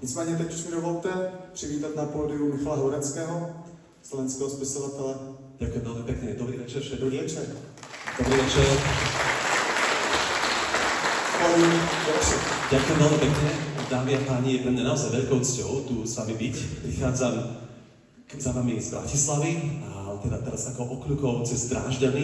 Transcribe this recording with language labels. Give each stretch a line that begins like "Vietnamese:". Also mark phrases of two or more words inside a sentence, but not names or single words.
Czech: Nicméně teď už mi dovolte přivítat na pódiu Michala Horeckého, slovenského spisovatele.
Slovak: Ďakujem veľmi pekne. Dobrý večer všetkým. Dobrý večer. Dobrý večer. Ďakujem veľmi pekne. Dámy a páni, je pre mňa naozaj veľkou cťou tu s vami byť. Prichádzam za vami z Bratislavy, a teda teraz takou okľukou cez Drážďany.